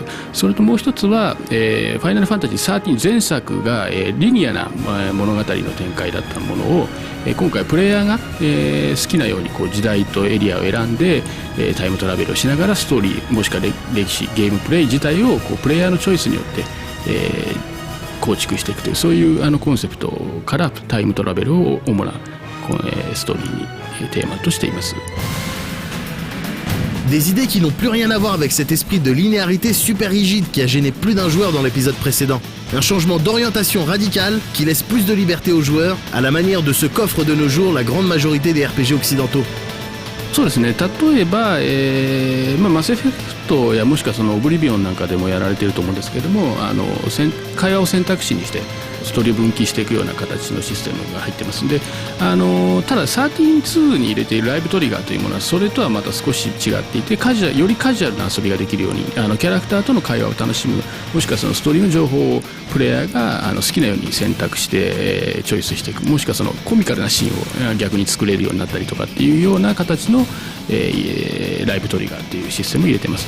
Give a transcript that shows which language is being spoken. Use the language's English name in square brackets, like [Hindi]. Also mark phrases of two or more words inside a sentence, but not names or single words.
[Japanese] それともう一つは、ファイナルファンタジー13前作が、リニアな物語の展開だったものを、今回プレイヤーが、好きなように時代とエリアを選んで、タイムトラベルをしながらストーリーもしくは歴史ゲームプレイ自体をプレイヤーのチョイスによって、構築していくというそういうコンセプトからタイムトラベルを主なストーリーにテーマとしています。 [French] Des idées qui n'ont plus rien à voir avec cet esprit de linéarité super rigide qui a gêné plus d'un joueur dans l'épisode précédent. Un changement d'orientation radical qui laisse plus de liberté aux joueurs, à la manière de ce qu'offre de nos jours la grande majorité des RPG occidentaux. [Japanese] そうですね、例えば、マスエフェクトやもしくはそのオブリビオンなんかでもやられていると思うんですけども、会話を選択肢にしてストーリーを分岐していくような形のシステムが入ってますんで、ただ13.2に入れているライブトリガーというものはそれとはまた少し違っていて、よりカジュアルな遊びができるようにキャラクターとの会話を楽しむ、もしくはそのストーリーの情報をプレイヤーが好きなように選択して、チョイスしていく、もしくはそのコミカルなシーンを逆に作れるようになったりとかっていうような形の、ライブトリガーっていうシステムを入れています。